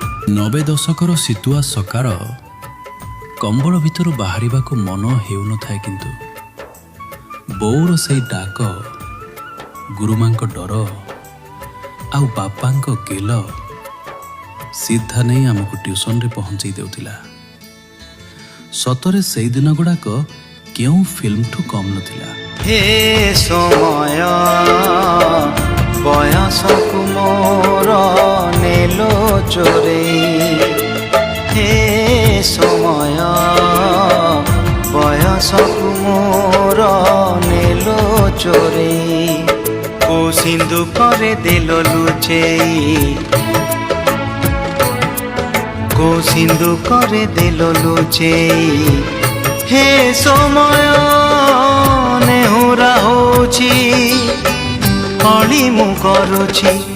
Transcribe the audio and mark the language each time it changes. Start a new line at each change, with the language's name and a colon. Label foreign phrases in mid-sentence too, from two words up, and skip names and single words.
Odia: ନବେ ଦଶକର ଶୀତୁଆ ସକାଳ କମ୍ବଳ ଭିତରୁ ବାହାରିବାକୁ ମନ ହେଉନଥାଏ, କିନ୍ତୁ ବୋଉର ସେଇ ଡାକ, ଗୁରୁମାଙ୍କ ଡର ଆଉ ବାପାଙ୍କ ଗେଲ ସିଧା ନେଇ ଆମକୁ ଟ୍ୟୁସନରେ ପହଞ୍ଚେଇ ଦେଉଥିଲା। ସତରେ ସେଇ ଦିନ ଗୁଡ଼ାକ କେଉଁ ଫିଲ୍ମଠୁ କମ୍ ନଥିଲା। ହେ ସମୟ ବୟସକୁ ମୋର ନେଲୋ ଚୋରେ, ହେ ସମୟ ବୟସକୁ ମୋର ନେଲୋ ଚୋରେ, କୋ ସିନ୍ଧୁ କରେ ଦେଲୋ ଲୁଚେଇ, କୋ ସିନ୍ଧୁ କରେ ଦେଲୋ ଲୁଚେଇ, ହେ ସମୟ ନେହୁରା ହୋଛି, କଲି ମୁ କରୁଛି।